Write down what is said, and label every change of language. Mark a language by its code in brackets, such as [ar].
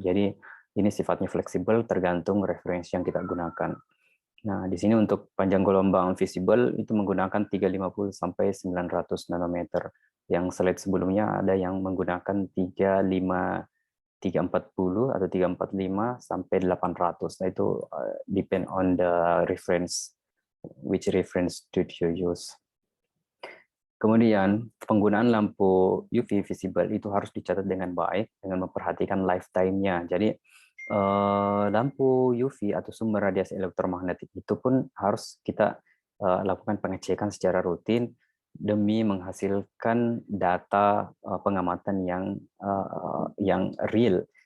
[id] Jadi ini sifatnya fleksibel tergantung referensi yang kita gunakan. Nah, di sini untuk panjang gelombang visible itu menggunakan 350 sampai 900 nanometer. Yang slide sebelumnya ada yang menggunakan 340 atau 345 sampai 800. Nah, itu [en] depend on the reference, which reference did you use. [id] Kemudian penggunaan lampu UV visible itu harus dicatat dengan baik dengan memperhatikan lifetime-nya. Jadi lampu UV atau sumber radiasi elektromagnetik itu pun harus kita lakukan pengecekan secara rutin demi menghasilkan data pengamatan yang real.